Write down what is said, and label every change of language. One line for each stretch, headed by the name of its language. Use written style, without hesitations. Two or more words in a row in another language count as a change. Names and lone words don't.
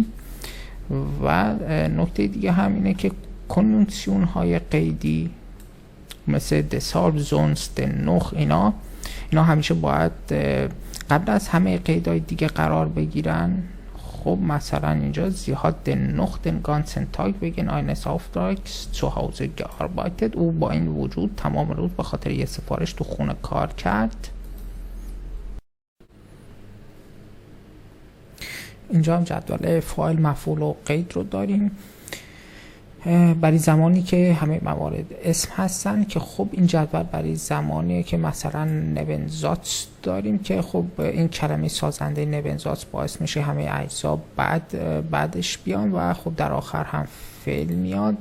Persian: و نکته دیگه هم اینه که کنونسیون های قیدی مثل دسالب، زونست، نخ اینا همیشه باید قبل از همه قیدهای دیگه قرار بگیرن. خب مثلا اینجا
German: Sie hat den noch den ganzen Tag wegen eines Auftrags zu Hause gearbeitet.
Persian: او با این وجود تمام روز به خاطر یه سفارش تو خونه کار کرد. اینجا هم جدول فاعل، مفعول و قید رو داریم برای زمانی که همه موارد اسم هستن، که خب این جدول برای زمانیه که مثلا نبنزاتس داریم که خب این کلمه سازنده نبنزاتس باعث میشه همه اجزا بعدش بیان و خب در آخر هم فعل میاد.